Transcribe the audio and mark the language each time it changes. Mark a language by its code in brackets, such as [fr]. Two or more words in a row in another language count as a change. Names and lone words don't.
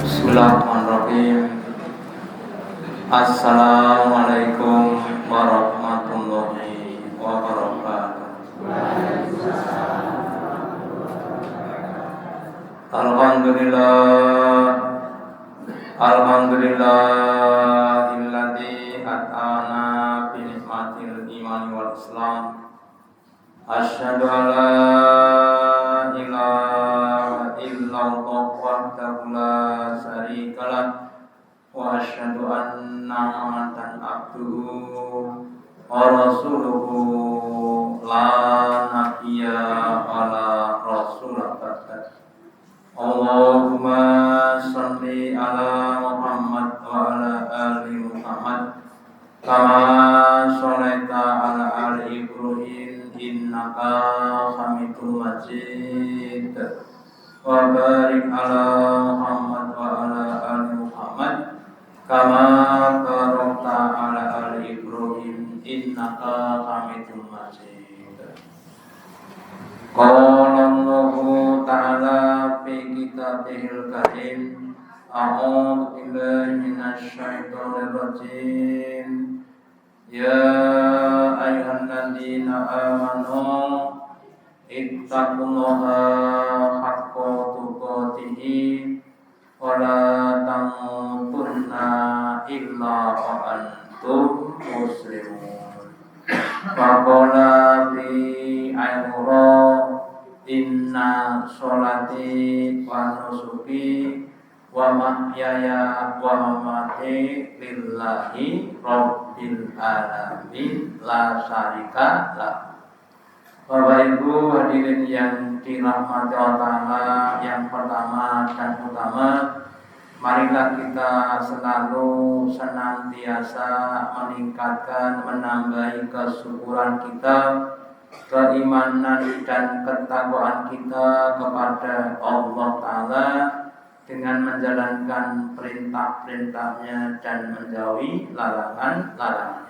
[ar] بسم الله الرحمن الرحيم. السلام عليكم ورحمة الله وبركاته. الحمد لله الذي أعطانا بنعمة الإيمان والإسلام. أشهد أن لا إله إلا الله وحده لا شريك له وأشهد أن محمدا عبده ورسوله لا نبي ولا رسول بعد. اللهم صل على محمد وعلى آل محمد كما صليت على آل إبراهيم إنك حميد مجيد وبارك على محمد وعلى آل محمد كما باركت على آل إبراهيم إنك حميد مجيد. قال الله تعالى في كتابه الكريم أعوذ بالله من الشيطان الرجيم. يا أيها الذين آمنوا اتقوا الله حق تقاته ولا تموتن إلا وأنتم مسلمون. فقال في أخرى إن صلاتي ونسكي ومحياي ومماتي لله رب العالمين لا شريك له. [id] Bapak Ibu hadirin yang dirahmati Allah, yang pertama dan utama, marilah kita selalu senantiasa meningkatkan, menambahi kesyukuran kita, keimanan dan ketakwaan kita kepada Allah Ta'ala dengan menjalankan perintah-perintahnya dan menjauhi larangan-larangannya.